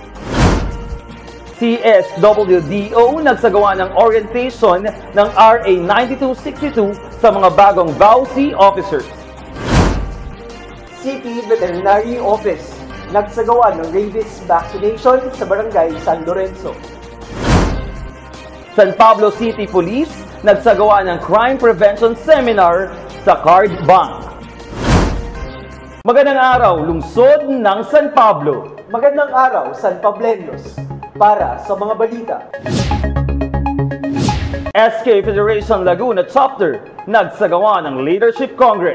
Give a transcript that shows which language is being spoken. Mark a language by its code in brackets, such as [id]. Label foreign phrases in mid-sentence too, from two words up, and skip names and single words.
[tl] CSWDO nagsagawa ng orientation ng RA 9262 sa mga bagong VAUC officers. City Veterinary Office nagsagawa ng [en] rabies vaccination [tl] sa Barangay San Lorenzo. San Pablo City Police nagsagawa ng Crime Prevention Seminar sa Card Bank. Magandang araw, lungsod ng San Pablo. Magandang araw, San Pableños. Para sa mga balita. SK Federation Laguna Chapter nagsagawa ng Leadership Congress.